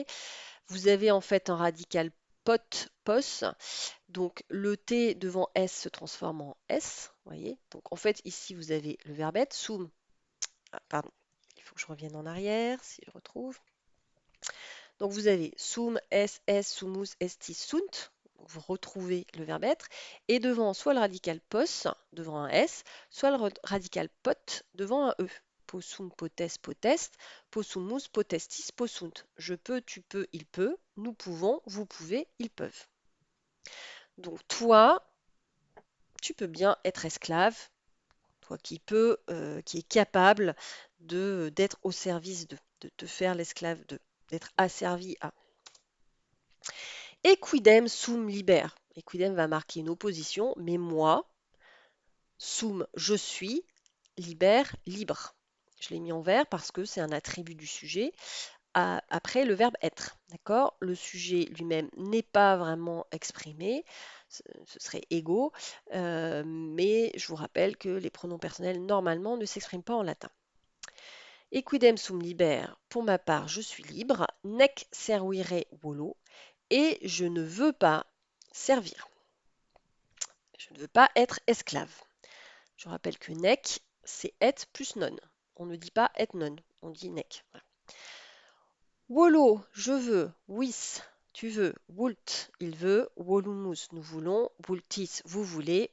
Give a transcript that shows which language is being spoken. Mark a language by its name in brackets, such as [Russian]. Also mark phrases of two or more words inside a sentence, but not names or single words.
[French] Vous avez en fait un radical pot, pos, donc le T devant S se transforme en S, voyez. Donc en fait ici vous avez le verbe être, sum, pardon, il faut que je revienne en arrière si je retrouve. Donc vous avez sum, S, S, [Latin] sumus, estis, sunt. [French] Vous retrouvez le verbe être. Et devant soit le radical pos, devant un S, soit le radical pot, devant un E. [Latin] Possum, potes, potest, possumus, potestis, possunt. [French] Je peux, tu peux, il peut. Nous pouvons, vous pouvez, ils peuvent. Donc toi, tu peux bien être esclave, toi qui peux, qui est capable d'être au service de te faire l'esclave d'être asservi à. [Latin] Equidem sum liber. [French] Equidem va marquer une opposition, mais moi, sum, je suis, liber, libre. Je l'ai mis en vert parce que c'est un attribut du sujet après le verbe être. D'accord? Le sujet lui-même n'est pas vraiment exprimé, ce serait ego, mais je vous rappelle que les pronoms personnels normalement ne s'expriment pas en latin. [Latin] Equidem sum liber, [French] pour ma part, je suis libre, [Latin] nec servire volo, [French] et je ne veux pas servir. Je ne veux pas être esclave. Je rappelle que nec, c'est et plus non. On ne dit pas et non, on dit nec. Voilà. Wolo, je veux. Wis, tu veux. Wult, il veut. Wolumus, nous voulons. Wultis, vous voulez.